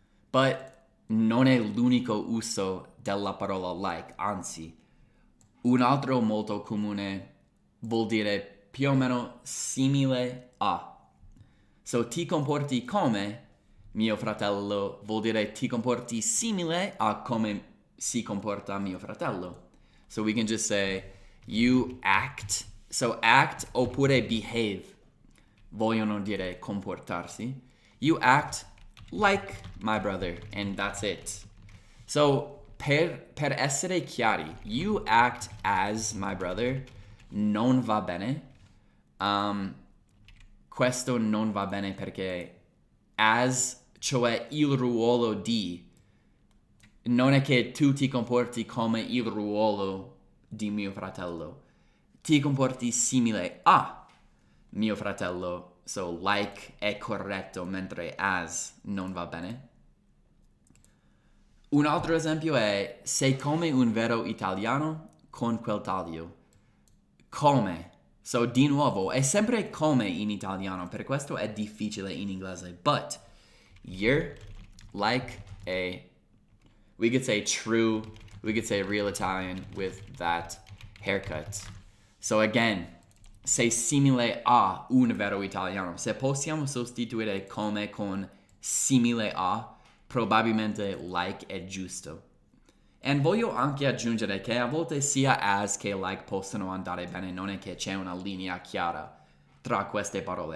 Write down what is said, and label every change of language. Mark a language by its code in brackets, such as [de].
[it] But non è l'unico uso della parola like, anzi, un altro molto comune vuol dire più o meno simile a. So ti comporti come mio fratello vuol dire ti comporti simile a come si comporta mio fratello. [en] So we can just say you act. [it] So act oppure behave vogliono dire comportarsi. [en] You act like my brother, and that's it. [it] So per essere chiari, [en] you act as my brother [it] non va bene. Questo non va bene perché as, cioè il ruolo di, non è che tu ti comporti come il ruolo di mio fratello. Ti comporti simile a mio fratello. So like è corretto, mentre as non va bene. Un altro esempio è sei come un vero italiano con quel taglio. Come. So di nuovo, è sempre come in italiano, per questo è difficile in inglese. [en] But you're like a, we could say true, we could say real Italian with that haircut. [it] So again, sei simile a un vero italiano. Se possiamo sostituire come con simile a, probabilmente like è giusto. E voglio anche aggiungere che a volte sia as che like possono andare bene, non è che c'è una linea chiara tra queste parole.